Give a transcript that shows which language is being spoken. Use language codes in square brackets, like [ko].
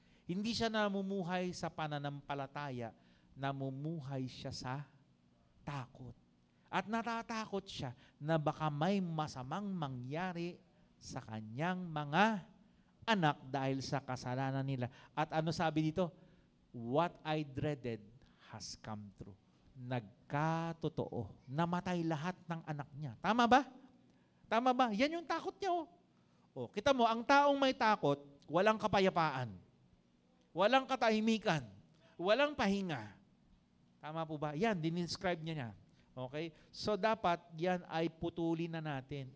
[tl] Hindi siya namumuhay sa pananampalataya, namumuhay siya sa takot. At natatakot siya na baka may masamang mangyari sa kanyang mga anak dahil sa kasalanan nila. At ano sabi dito? [en] What I dreaded has come true. [tl] Nagkatotoo. Namatay lahat ng anak niya. Tama ba? Tama ba? Yan yung takot niya. Oh, kita mo, ang taong may takot, walang kapayapaan. Walang katahimikan. Walang pahinga. Tama po ba? Yan, dinescribe niya. Okay? So, dapat yan ay putulin na natin.